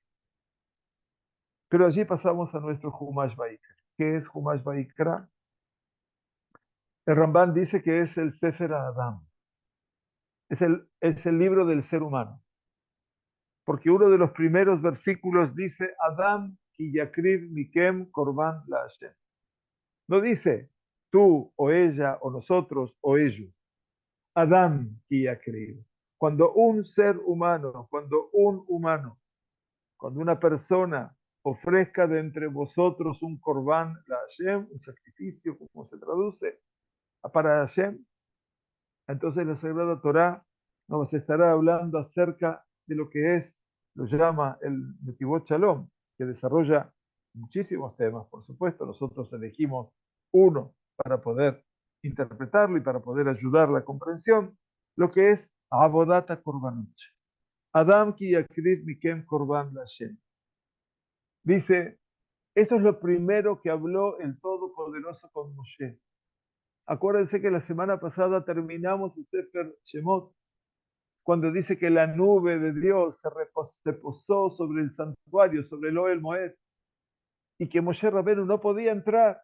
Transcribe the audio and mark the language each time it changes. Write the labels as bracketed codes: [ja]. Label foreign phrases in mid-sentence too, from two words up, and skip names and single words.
[es] Pero allí pasamos a nuestro Humash Vaikra. ¿Qué es Humash Vaikra? El Ramban dice que es el Sefer Adam, es el libro del ser humano, porque uno de los primeros versículos dice [he] אדם כי יקריב מכם קרבן לה. [es] No dice tú o ella o nosotros o ellos. [he] אדם כי יקריב. [es] Cuando un ser humano, cuando una persona ofrezca de entre vosotros un [he] קרבן לה, [es] un sacrificio, como se traduce, para Hashem, entonces la Sagrada Torá nos estará hablando acerca de lo que es, lo llama el Netivot Shalom, que desarrolla muchísimos temas, por supuesto. Nosotros elegimos uno para poder interpretarlo y para poder ayudar la comprensión, lo que es [he] עבודת קרבנות. אדם כי יקריב מכם קרבן ה. [es] Dice, esto es lo primero que habló el Todopoderoso con Moshe. Acuérdense que la semana pasada terminamos el Sefer Shemot, cuando dice que la nube de Dios se posó sobre el santuario, sobre el Ohel Moed, y que Moshe Rabenu no podía entrar.